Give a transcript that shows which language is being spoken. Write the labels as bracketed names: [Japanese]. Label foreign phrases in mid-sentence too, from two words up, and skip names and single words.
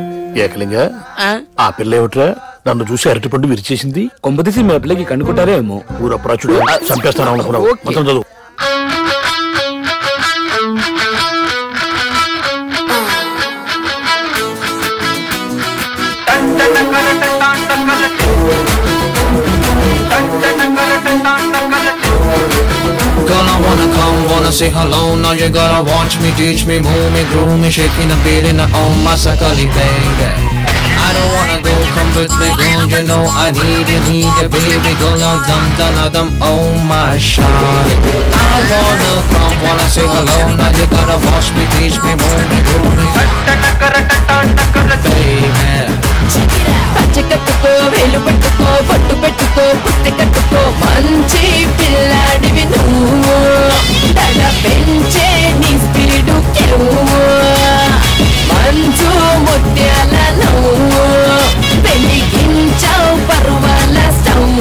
[Telugu] ఏకలింగ ఆ పిల్ల ఏమిట్రా నన్ను చూసి అరటిపండు విరిచేసింది. కొంపతీసి మా పిల్లకి కనుక్కుంటారో ఏమో. ఊరప్రాచుడు చంపేస్తాను అనుకున్నావు. మొత్తం చదువు. [English] Gonna wanna come, wanna say hello. Now you gotta watch me, teach me, move me, groove me, shaking the feeling on my [Telugu] sakali baby. [English] I don't wanna go, come with me, girl. You know I need you, baby. Go now, dum, oh my shawty. I wanna come, wanna say hello. Now you gotta watch me, teach me, move me, groove me, baby. [Telugu] పచ్చకట్టుకో వేలు పట్టుకో పట్టు పెట్టుకో పుట్టి కట్టుకో మంచి పిల్లాడివి నువ్వు దడ పెంచే నీ స్పీడు మంచు ముత్యాల నువ్వు వెలిగించావు పర్వాల స్టవ్